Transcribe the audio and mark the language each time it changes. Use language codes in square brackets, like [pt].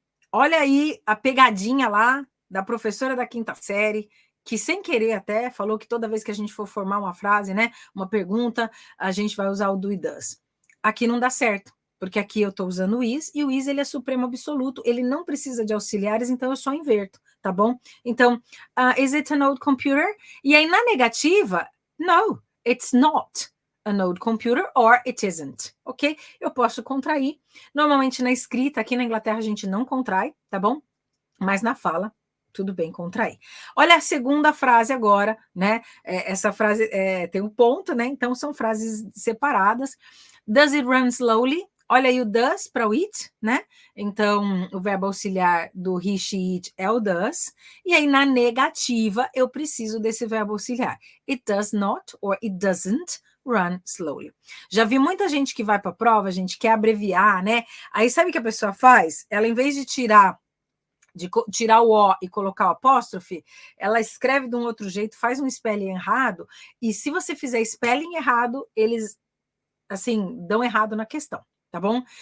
[pt] Olha aí a pegadinha lá da professora da quinta série, que sem querer até falou que toda vez que a gente for formar uma frase, né, uma pergunta, a gente vai usar o do e does. Aqui não dá certo, porque aqui eu estou usando o is, e o is ele é supremo absoluto, ele não precisa de auxiliares, então eu só inverto, tá bom? [en] Então, is it an old computer? [pt] E aí na negativa, [en] no, it's not an old computer or it isn't, ok? [pt] Eu posso contrair. Normalmente na escrita, aqui na Inglaterra a gente não contrai, tá bom? Mas na fala, tudo bem contrair. Olha a segunda frase agora, né? Essa frase tem um ponto, né? Então são frases separadas. [en] Does it run slowly? [pt] Olha aí o does para o it, né? Então, o verbo auxiliar do he, she, it é o does. E aí, na negativa, eu preciso desse verbo auxiliar. [en] It does not or it doesn't run slowly. [pt] Já vi muita gente que vai para a prova, a gente quer abreviar, né? Aí, sabe o que a pessoa faz? Ela, em vez de tirar o O e colocar o apóstrofe, ela escreve de um outro jeito, faz um spelling errado, e se você fizer spelling errado, eles, assim, dão errado na questão, tá bom?